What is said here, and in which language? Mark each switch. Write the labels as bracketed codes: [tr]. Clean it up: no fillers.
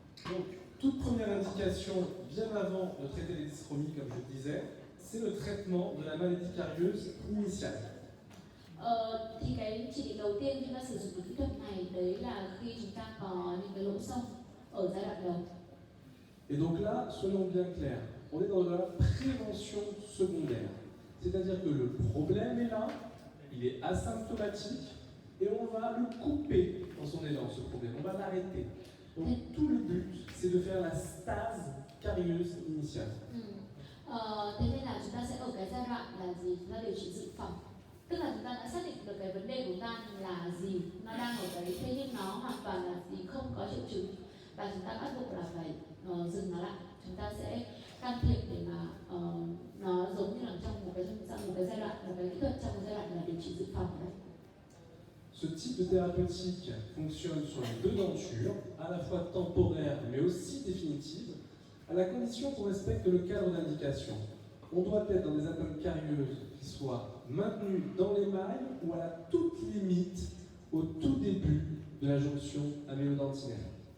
[fr] Donc, toute première indication, bien avant de traiter les dyschromies, comme je le disais, c'est le traitement de la maladie carieuse initiale. [vi] Thì cái chỉ định đầu tiên chúng ta sử dụng kỹ thuật này đấy là khi chúng ta có những cái lỗ sâu ở giai đoạn đầu. [fr] Et donc là, soyons bien clairs, on est dans de la prévention secondaire. C'est-à-dire que le problème est là, il est asymptomatique, et on va le couper quand on est dans ce problème, on va l'arrêter. Donc tout le but, c'est de faire la stase carieuse initiale. [vi] Thế nên là chúng ta sẽ ở cái giai đoạn là gì? Chúng ta điều trị dự phòng. Tức là chúng ta đã xác định được cái vấn đề của ta là gì, nó đang ở đấy, thế nhưng nó hoàn toàn là gì, không có triệu chứng và chúng ta bắt buộc là phải dừng nó lại. Chúng ta sẽ can thiệp để mà nó giống như là trong một cái giai đoạn, một cái kỹ thuật trong một giai đoạn là điều trị dự phòng đấy. [fr] Ce type de thérapeutique fonctionne sur les deux dentures, à la fois temporaire mais aussi définitive, à la condition qu'on respecte le cadre d'indication. On doit être dans des atteintes carieuses qui soient maintenues dans l'émail ou à la toute limite au tout début de la jonction amyloidentinaire.